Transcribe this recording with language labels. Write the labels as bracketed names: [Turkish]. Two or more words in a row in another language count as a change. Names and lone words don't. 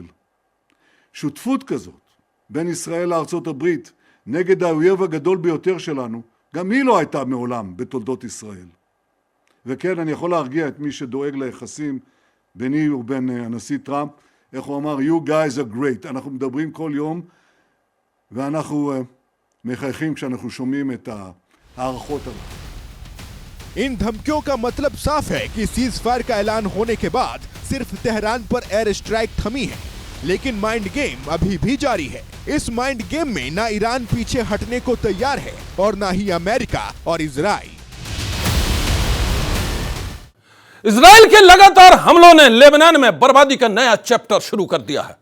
[Hebrew] שותפות כזאת בין ישראל לארצות הברית נגד האויב הגדול ביותר שלנו, גם היא לא הייתה מעולם בתולדות ישראל. וכן, אני יכול להרגיע את מי שדואג ליחסים ביני ובין הנשיא טראמפ, איך הוא אמר, [English] you guys are great. [Hebrew] אנחנו מדברים כל יום, ואנחנו מחייכים כשאנחנו שומעים את הערכות האלה. [Hindi] इन धमकियों का मतलब साफ है कि सीजफायर का ऐलान होने के बाद सिर्फ तेहरान पर [English] air strike [Hindi] थमी है, लेकिन [English] mind game [Hindi] अभी भी जारी है। इस [English] mind game [Hindi] में ना ईरान पीछे हटने को तैयार है और ना ही अमेरिका और इजराइल। इजराइल के लगातार हमलों ने लेबनान में बर्बादी का नया चैप्टर शुरू कर दिया है।